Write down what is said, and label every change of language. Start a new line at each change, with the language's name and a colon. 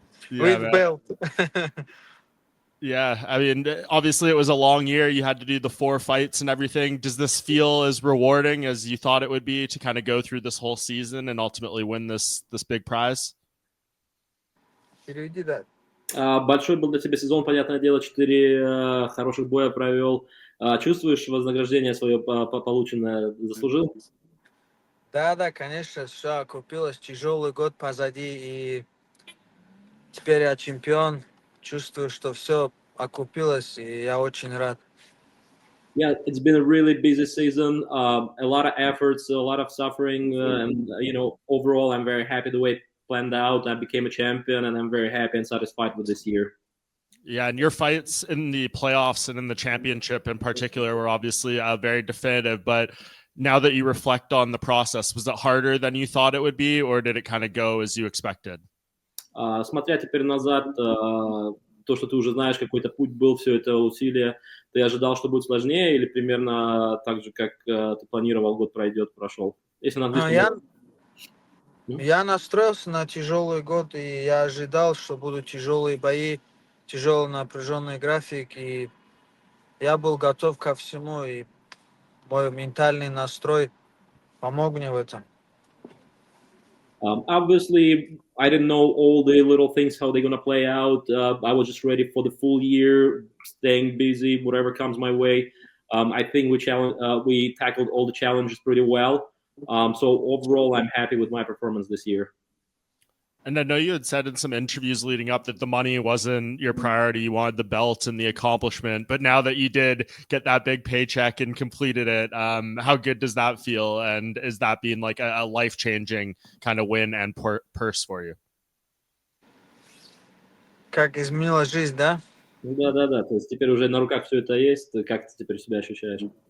English: with man. belt. Yeah, I mean, obviously it was a long year. You had to do the 4 fights and everything. Does this feel as rewarding as you thought it would be to kind of go through this whole season and ultimately win this big prize?
Russian: Переведи, да. Большой был для тебя сезон, понятное дело, 4 хороших боя провел. Чувствуешь вознаграждение свое полученное? Заслужил? Да, конечно, все окупилось. Тяжелый год позади, и теперь я чемпион. Чувствую, что все окупилось, и я очень рад.
English: Yeah, it's been a really busy season, a lot of efforts, a lot of suffering, and overall, I'm very happy the way it planned out. I became a champion, and I'm very happy and satisfied with this year. Yeah, and your fights in the playoffs and in the championship in particular were obviously very definitive. But now that you reflect on the process, was it harder than you thought it would be, or did it kind of go as you expected?
Russian: Смотря теперь назад, то, что ты уже знаешь, какой-то путь был, все это усилие, ты ожидал, что будет сложнее, или примерно так же, как ты планировал, год прошел? Если на английском... Я настроился на тяжелый год, и я ожидал, что будут тяжелые бои, тяжелый напряженный график, и я был готов ко всему, и мой ментальный настрой помог мне в этом.
English: Obviously, I didn't know all the little things, how they're going to play out. I was just ready for the full year, staying busy, whatever comes my way. I think we tackled all the challenges pretty well. So overall, I'm happy with my performance this year. And I know you had said in some interviews leading up that the money wasn't your priority. You wanted the belt and the accomplishment. But now that you did get that big paycheck and completed it, how good does that feel? And is that being like a life-changing kind of win and purse for you?
Russian: Как изменила жизнь, да? Да. То есть теперь уже на руках все это есть. Как ты теперь себя ощущаешь?